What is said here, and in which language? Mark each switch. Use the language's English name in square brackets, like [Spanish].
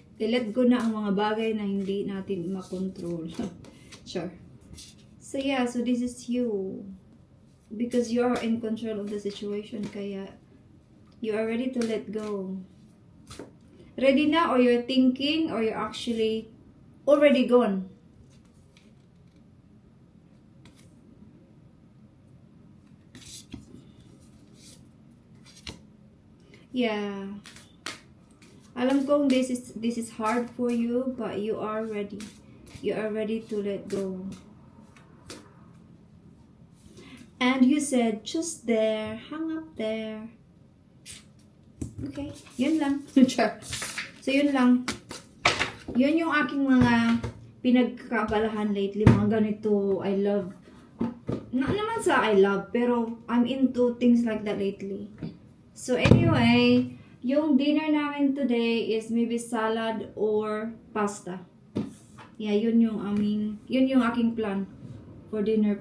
[Filipino] I-let go na ang mga bagay na hindi natin makontrol. [English] Sure. So yeah, so this is you. Because you are in control of the situation, kaya you are ready to let go. Ready na, or you're thinking, or you're actually already gone. Yeah. kung this is hard for you, but you are ready. You are ready to let go. And you said, just there, hang up there. [Filipino] Okay, yun lang. So, yun lang. Yun yung aking mga pinagkakabalahan lately. Mga ganito, [English] I love. [Filipino] Naman sa [English] I love, pero I'm into things like that lately. So, anyway, yung dinner namin today is maybe salad or pasta. [Filipino] Yeah, yun yung aking [English] plan for dinner.